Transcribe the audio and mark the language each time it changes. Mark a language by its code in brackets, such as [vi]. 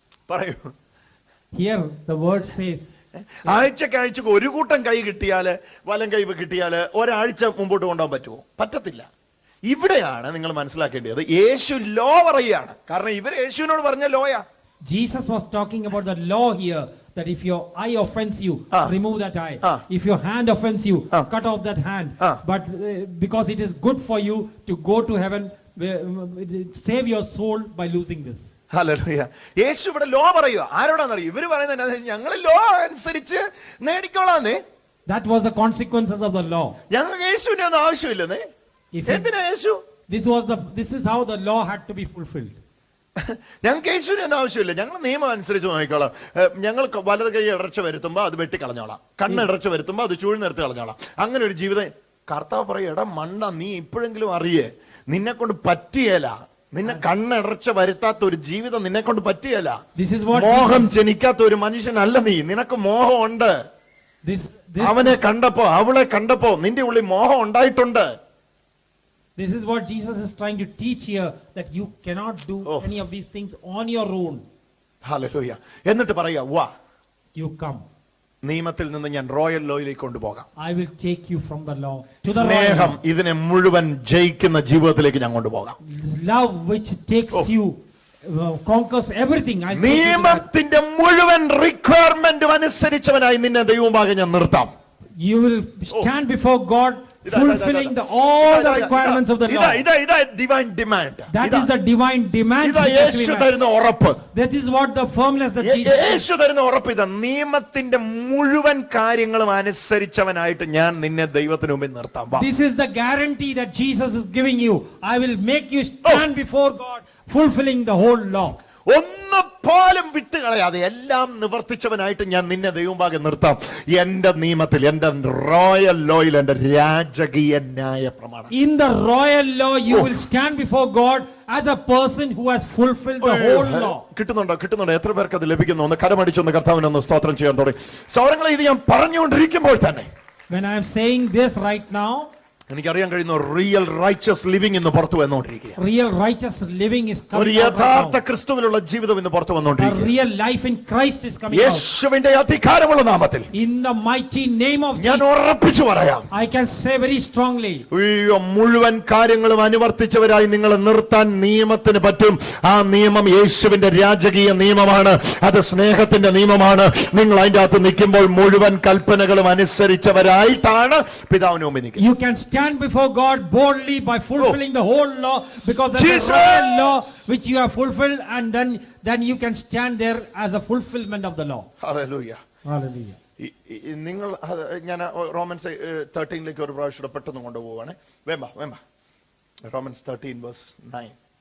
[ml] പറയൂ. [en] Here the word says, [ml] ആഴ്ചക്ക് ഒരു കൂട്ടം കൈ കിട്ടിയാല്, വലം കൈ കിട്ടിയാല് ഒരാഴ്ച മുമ്പോട്ട് കൊണ്ടുപോകാൻ പറ്റുമോ? പറ്റത്തില്ല. ഇവിടെയാണ് നിങ്ങൾ മനസ്സിലാക്കേണ്ടത്, യേശു ലോ പറയുകയാണ്. കാരണം ഇവർ യേശുവിനോട് പറഞ്ഞ ലോയാ. [en] Jesus was talking about the law here, that if your eye offends you, remove that eye. If your hand offends you, cut off that hand. But because it is good for you to go to heaven, save your soul by losing this. [ml] Hallelujah. യേശു ഇവിടെ law പറയുക. ആരോടാന്നറിയോ? ഇവര് പറയുന്നത് ഞങ്ങൾ law അനുസരിച്ച് നേടിക്കോളാന്നേ. [en] That was the consequences of the law. [ml] ഞങ്ങൾക്ക് യേശുവിന്റെ ഒന്നും ആവശ്യമില്ലെന്നേ. എന്തിനാ യേശു? [en] This is how the law had to be fulfilled. [ml] ഞങ്ങൾക്ക് യേശുവിന്റെ ഒന്നും ആവശ്യമില്ല, ഞങ്ങൾ നിയമം അനുസരിച്ച് നോക്കിക്കോളാം. ഞങ്ങൾക്ക് വലത് കൈ ഇടർച്ച വരുത്തുമ്പോ അത് വെട്ടിക്കളഞ്ഞോളാം, കണ്ണ് ഇടർച്ച വരുത്തുമ്പോ അത് ചൂഴ്ന്നെടുത്ത് കളഞ്ഞോളാം. അങ്ങനെ ഒരു ജീവിതം. കർത്താവ് പറയും, എടാ മണ്ട, നീ ഇപ്പോഴെങ്കിലും അറിയേ, നിന്നെ കൊണ്ട് പറ്റിയല്ല. നിന്നെ കണ്ണിടർച്ച വരുത്താത്ത ഒരു ജീവിതം നിന്നെ കൊണ്ട് പറ്റിയല്ല. മോഹം ജനിക്കാത്ത ഒരു മനുഷ്യനല്ല നീ. നിനക്ക് മോഹം ഉണ്ട്. അവനെ കണ്ടപ്പോ, അവളെ കണ്ടപ്പോ നിന്റെ ഉള്ളിൽ മോഹം ഉണ്ടായിട്ടുണ്ട്. [en] This is what Jesus is trying to teach here, that you cannot do any of these things on your own. [ml] Hallelujah. എന്നിട്ട് പറയാ, വാ, [en] you come. [ml] നിയമത്തിൽ നിന്ന് ഞാൻ റോയൽ ലോയിലേക്ക് കൊണ്ടുപോകാം. [en] I will take you from the law to the [ml] സ്നേഹം ഇതിനെ മുഴുവൻ ജയിക്കുന്ന ജീവിതത്തിലേക്ക് ഞാൻ കൊണ്ടുപോകാം. [en] Love which takes you, conquers everything. [ml] നിയമത്തിന്റെ മുഴുവൻ റിക്വയർമെന്റും അനുസരിച്ചവനായി നിന്നെ ദൈവമാകെ ഞാൻ നിർത്താം. [en] You will stand before God fulfilling all the requirements of the law. divine demand. That is the divine demand. [ml] യേശു തരുന്ന ഉറപ്പ്. [en] That is what the firmness that Jesus. [ml] യേശു തരുന്ന ഉറപ്പ് ഇതാ, നിയമത്തിന്റെ മുഴുവൻ കാര്യങ്ങളും അനുസരിച്ചവനായിട്ട് ഞാൻ നിന്നെ ദൈവത്തിന് മുമ്പിൽ നിർത്താം. [en] This is the guarantee that Jesus is giving you. I will make you stand before God fulfilling the whole law. [ml] ഒന്ന് പോലും വിട്ടുകളയാതെ എല്ലാം നിവർത്തിച്ചവനായിട്ട് ഞാൻ നിന്നെ ദൈവമാകെ നിർത്താം. എന്റെ നിയമത്തിൽ, എന്റെ റോയൽ ലോയിൽ, എന്റെ രാജകീയ ന്യായ പ്രമാണം. [en] In the royal law you will stand before God as a person who has fulfilled the whole law. [ml] കിട്ടുന്നുണ്ടോ? എത്ര പേർക്ക് അത് ലഭിക്കുന്നു? ഒന്ന് കരമടിച്ചൊന്ന് കർത്താവിനൊന്ന് സ്തോത്രം ചെയ്യാൻ തുടങ്ങി. സൗരങ്ങളെ, ഇത് ഞാൻ പറഞ്ഞുകൊണ്ടിരിക്കുമ്പോൾ തന്നെ, [en] when I am saying this right now, [ml] എനിക്കറിയാൻ കഴിയുന്നു [en] real riches living [ml] ഇന്ന് പുറത്തു വന്നുകൊണ്ടിരിക്കുക. [en] Real righteous living is coming out. [ml] ഒരു യഥാർത്ഥ ക്രിസ്തുവിലുള്ള ജീവിതം ഇന്ന് പുറത്തു വന്നുകൊണ്ടിരിക്കുക. [en] A real life in Christ is coming out. [ml] യേശുവിന്റെ അധികാരമുള്ള നാമത്തിൽ, [en] In the mighty name of [ml] ഞാൻ [en] Jesus, [ml] ഉറപ്പിച്ചു പറയാം, [en] I can say very strongly, [ml] മുഴുവൻ കാര്യങ്ങളും അനുവർത്തിച്ചവരായി നിങ്ങളെ നിർത്താൻ നിയമത്തിന് പറ്റും. ആ നിയമം യേശുവിന്റെ രാജകീയ നിയമമാണ്. അത് സ്നേഹത്തിന്റെ നിയമമാണ്. നിങ്ങൾ അതിന്റെ അകത്ത് നിൽക്കുമ്പോൾ മുഴുവൻ കൽപ്പനകളും അനുസരിച്ചവരായിട്ടാണ് പിതാവിന് മുമ്പിൽ നിൽക്കുന്നത്. [en] you can stand before God boldly by fulfilling the whole law, because that's Jesus! the royal law which you have fulfilled, and then you can stand there as a fulfillment of the law. [ml] Hallelujah. [en] Hallelujah. [ml] നിങ്ങൾ ഞാൻ romance 13 ഒരു പ്രാവശ്യം പെട്ടെന്ന് കൊണ്ടുപോവാണ്. വേമ്പ romance 13 verse 9.